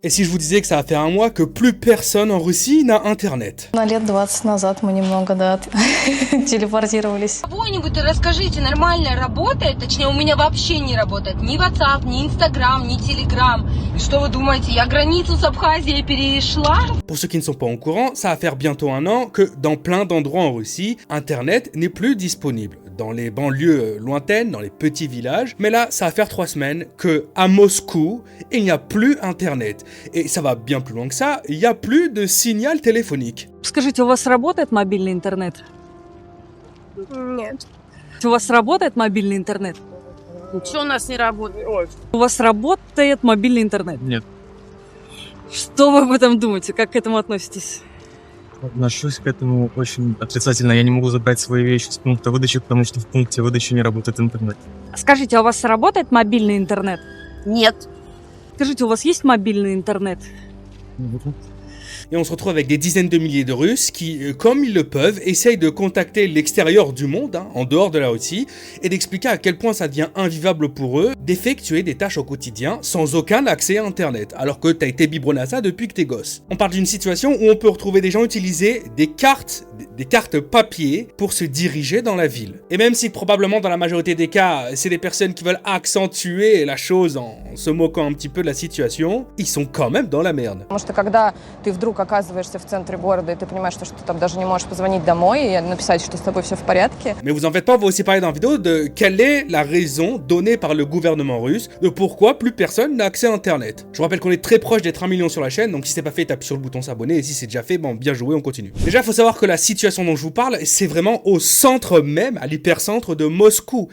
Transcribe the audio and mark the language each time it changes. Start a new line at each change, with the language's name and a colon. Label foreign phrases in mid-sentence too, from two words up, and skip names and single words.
French: Et si je vous disais que ça va faire un mois que plus personne en Russie n'a internet?
Russian: Лет 20 назад мы немного, да, телепортировались. Кого-нибудь расскажите, нормально работает? Точнее, у меня вообще не работает ни WhatsApp, ни Instagram, ни Telegram. И что вы думаете, я границу с Абхазией перешла?
French: Pour ceux qui ne sont pas au courant, ça va faire bientôt un an que dans plein d'endroits en Russie, internet n'est plus disponible. Dans les banlieues lointaines, dans les petits villages. Mais là, ça va faire 3 semaines que à Moscou, il n'y a plus internet. Et ça va bien plus loin que ça, il n'y a plus de signal téléphonique.
Russian: Скажите, у вас работает мобильный интернет? Нет. У вас работает мобильный интернет? Что у нас не работает? У вас работает мобильный интернет? Нет. Что вы об этом думаете? Как к этому относитесь? Отношусь к этому очень отрицательно. Я не могу забрать свои вещи с пункта выдачи, потому что в пункте выдачи не работает интернет. Скажите, а у вас работает мобильный интернет? Нет. Скажите, у вас есть мобильный интернет?
French: Et on se retrouve avec des dizaines de milliers de Russes qui, comme ils le peuvent, essayent de contacter l'extérieur du monde, en dehors de la Russie, et d'expliquer à quel point ça devient invivable pour eux d'effectuer des tâches au quotidien sans aucun accès à Internet, alors que t'as été biberonné à ça depuis que t'es gosse. On parle d'une situation où on peut retrouver des gens utiliser des cartes papier pour se diriger dans la ville. Et même si probablement dans la majorité des cas, c'est des personnes qui veulent accentuer la chose en se moquant un petit peu de la situation, ils sont quand même dans la merde.
Russian: Потому что когда ты вдруг оказываешься в центре города, и ты понимаешь, что ты там даже не можешь позвонить домой и написать, что с тобой все в порядке.
French: Mais vous en faites pas, on va aussi parler dans la vidéo de quelle est la raison donnée par le gouvernement russe de pourquoi plus personne n'a accès à Internet. Je vous rappelle qu'on est très proche d'être 1 million sur la chaîne, donc si c'est pas fait, tape sur le bouton s'abonner, et si c'est déjà fait, bon, bien joué, on continue. Déjà, faut savoir que la situation dont je vous parle, c'est vraiment au centre même, à l'hypercentre de Moscou.